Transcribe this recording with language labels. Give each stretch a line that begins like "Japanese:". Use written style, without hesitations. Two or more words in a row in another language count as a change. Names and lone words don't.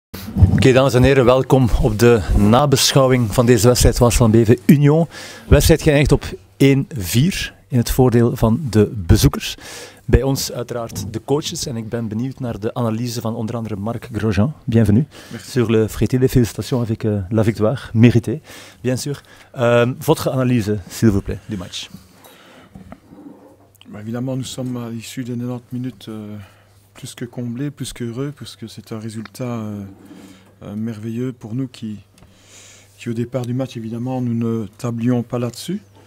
Dutch: Oké, dames en heren, welkom op de nabeschouwing van deze wedstrijd Waasland Beveren Union. De wedstrijd geëindigd op 1-4 in het voordeel van de bezoekers. Bij ons uiteraard de coaches en ik ben benieuwd naar de analyse van onder andere Marc Grosjean.
French: Bienvenue. Merci. Sur le frété. Félicitations avec la victoire, méritée, bien sûr. Votre analyse, s'il vous plaît, du match. Évidemment, nous sommes à l'issue des 90 minutes plus que comblés, plus qu'heureux, puisque c'est un résultat merveilleux pour nous qui au départ du match, évidemment, nous ne tablions pas là-dessus.